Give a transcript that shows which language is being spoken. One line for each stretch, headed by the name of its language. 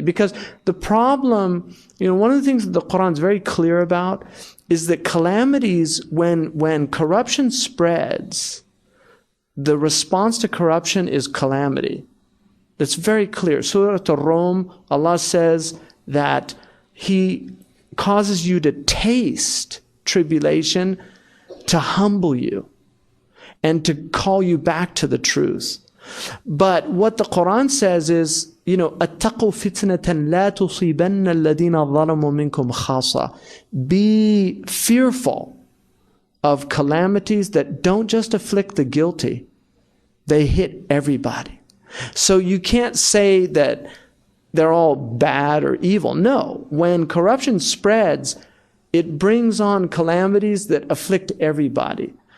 English: Because the problem, one of the things that the Quran is very clear about is that calamities, when corruption spreads, the response to corruption is calamity. That's very clear. Surah Ar-Rum, Allah says that He causes you to taste tribulation to humble you and to call you back to the truth. But what the Quran says is,
Arabic: أَتَّقُوا فِتْنَةً لَا تُصِيبَنَّ الَّذِينَ ظَلَمُوا مِنْكُمْ خَاصَّةً.
English: Be fearful of calamities that don't just afflict the guilty, they hit everybody. So you can't say that they're all bad or evil. No, when corruption spreads, it brings on calamities that afflict everybody.